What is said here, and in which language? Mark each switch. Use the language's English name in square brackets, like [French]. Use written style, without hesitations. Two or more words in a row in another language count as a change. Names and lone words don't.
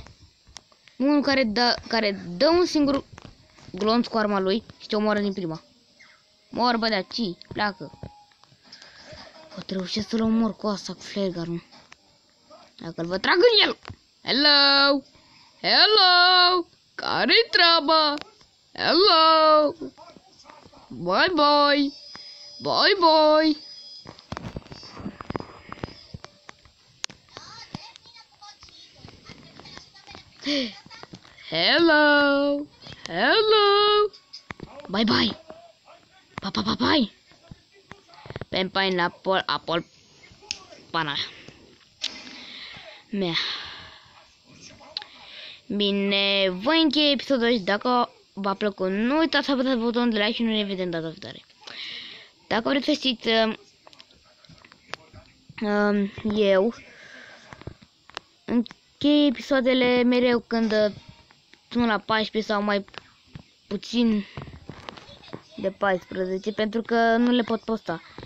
[Romanian] Unul care dă un singur glonț cu arma lui și te omoară din prima. Mor, bă, de aici, pleacă. O reușesc să-l omor cu asta, cu flaregun-ul. Dacă-l vă trag în el. Hello! Hello! Care-i treaba? [English] Hello! Bye, bye! Bye, bye! Hello! Hello! Bye, bye! Bye, bye, bye, bye! Pen pineapple, apple, [Romanian] pana mea. Bine, voi încheie episodul și dacă v-a plăcut, nu uitați să apăsați butonul de like și nu ne vedem data viitoare. Dacă vreți să știți, eu închei episoadele mereu când sunt la 14 sau mai puțin de 14, pentru că nu le pot posta.